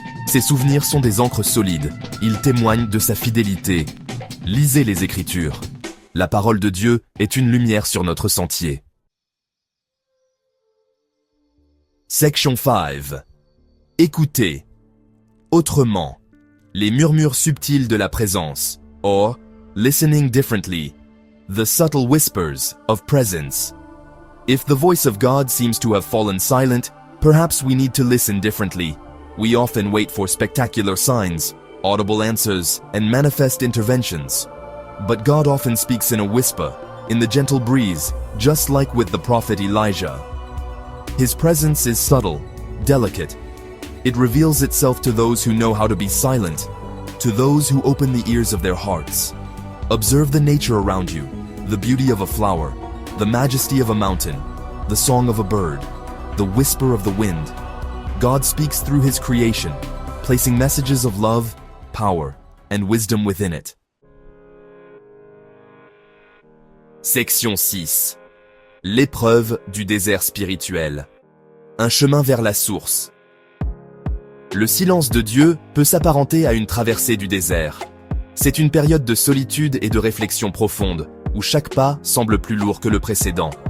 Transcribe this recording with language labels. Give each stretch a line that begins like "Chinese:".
French: Ces souvenirs sont des ancres solides. Ils témoignent de sa fidélité. Lisez les Écritures. La parole de Dieu est une lumière sur notre sentier. Section 5. Écoutez. Autrement. Les murmures subtils de la présence.
English: Or, listening differently. The subtle whispers of presence. If the voice of God seems to have fallen silent, perhaps we need to listen differently. We often wait for spectacular signs, audible answers, and manifest interventions. But God often speaks in a whisper, in the gentle breeze, just like with the prophet Elijah. His presence is subtle, delicate. It reveals itself to those who know how to be silent, to those who open the ears of their hearts. Observe the nature around you, the beauty of a flower, the majesty of a mountain, the song of a bird, the whisper of the wind. God speaks through His creation, placing messages of love, power, and wisdom within it. Section 6.
French: L'épreuve du désert spirituel. Un chemin vers la source. Le silence de Dieu peut s'apparenter à une traversée du désert. C'est une période de solitude et de réflexion profonde, où chaque pas semble plus lourd que le précédent.